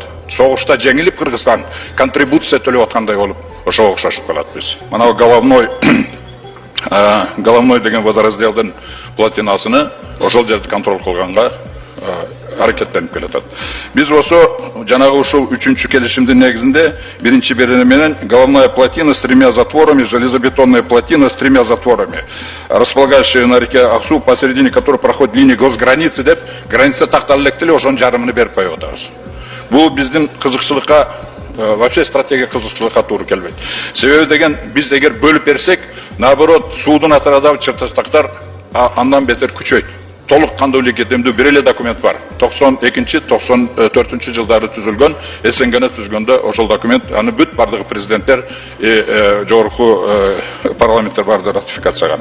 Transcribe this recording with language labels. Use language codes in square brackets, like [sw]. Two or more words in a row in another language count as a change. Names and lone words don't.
[ky] Согушта жеңилип Кыргызстан контрибуция төлөп аткандай болуп, ошого окшошуп калат биз. Мына Головной деген водоразделдин плотинасыны ошол жерди контроль кылганга аракеттенип келатат. Биз болсо жанагы ушул 3-чү келишимдин негизинде биринчи берене менен [ru] головная плотина с 3 затворами, железобетонная плотина с 3 затворами, располагающая на реке Аксу, посередине которой проходит линия госграницы [ky] деп, граница такталып элек деле ошонун жарымын берип коюп атабыз. Бул биздин кызыкчылыкка, вообще стратегия кызыкчылыкка туура келбейт. Себеби деген биз эгер бөлүп берсек, наоборот, суудун атырабындагы чыртачтактар андан бетер күчөйт. Толук кандуу кетемдүү бир эле документ бар. 92-94 жылдары түзүлгөн, СНГны түзгөндө ошол документ, аны бүт бардыгы президенттер, жогорку парламенттер барды ратификацияган.